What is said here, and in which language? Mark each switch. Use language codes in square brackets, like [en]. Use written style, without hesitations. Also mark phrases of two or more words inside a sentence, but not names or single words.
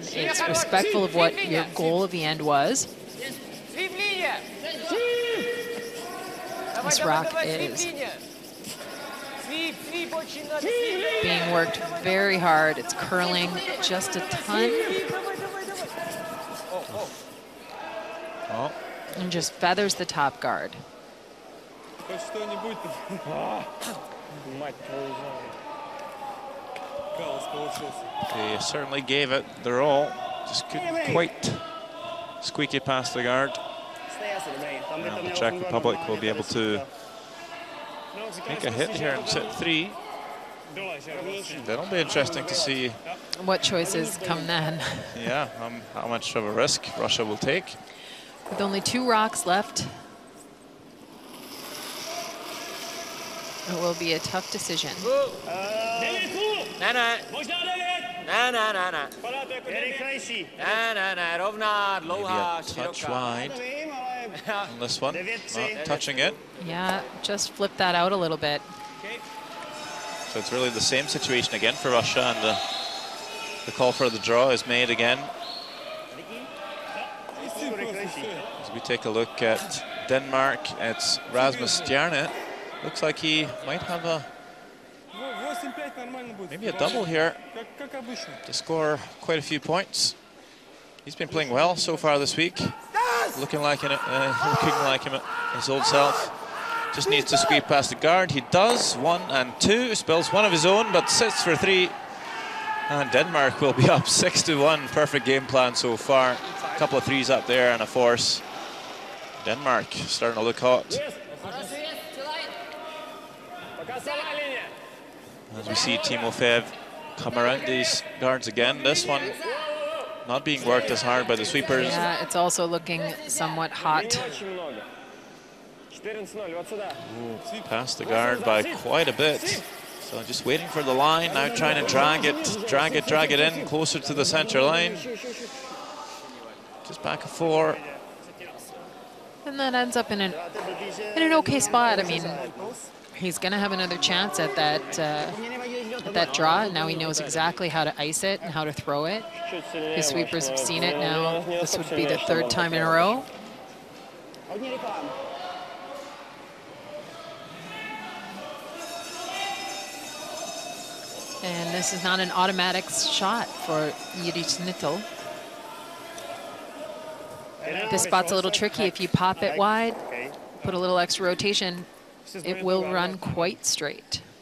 [en] It's respectful of what your goal of the end was. This rock is being worked very hard. It's curling just a ton. Oh, And just feathers the top guard. [ru] Хоть что-нибудь. Мать твою. Калос получился. [en] they certainly gave it their all. Just couldn't quite squeak it past the guard. [cs] Stej asi dobrý. Tam by to [en] Now the [cs] mělo [en] Czech [cs] fungovat [en] Republic will [cs] normálně, [en] be able [cs] tady [en] to [cs] si to- [en] make a hit here in set 3. That'll be interesting to see, What choices come then? yeah, how much of a risk Russia will take. With only 2 rocks left, it will be a tough decision. [cs] Ne, ne. Ne, ne, ne, ne. Je rychlejší. Ne, ne, ne. Rovná, [en] Maybe [cs] dlouhá, [en] a touch [cs] široká. [en] wide [cs] nevím, ale [en] on this one. Not touching it. Yeah, just flip that out a little bit. So it's really the same situation again for Russia, and the call for the draw is made again. As we take a look at Denmark, it's Rasmus Stjerne. Looks like he might have a [ru] 8-5 нормально будет. [en] maybe a double here [ru] Как обычно. [en] to score quite a few points. He's been playing well so far this week, looking like him his old self. Just needs to squeeze past the guard. He does. 1 and 2. Spills one of his own, but sits for 3. And Denmark will be up 6-1. Perfect game plan so far. A couple of threes up there and a force. Denmark starting to look hot. As we see Timofeev come around these guards again. This one not being worked as hard by the sweepers. Yeah, it's also looking somewhat hot. [ru] Очень много. 14-0, вот сюда. [en] Past the guard by quite a bit. So just waiting for the line, now trying to drag it in closer to the center line. Just back a 4. And that ends up in an okay spot. I mean, he's going to have another chance at that draw. Now he knows exactly how to ice it and how to throw it. His sweepers have seen it now. This would be the 3rd time in a row. [cs] Hodně rychlá. [en] And this is not an automatic shot for Jiří Snitl. This spot's a little tricky. If you pop it wide, put a little extra rotation, it will run quite straight.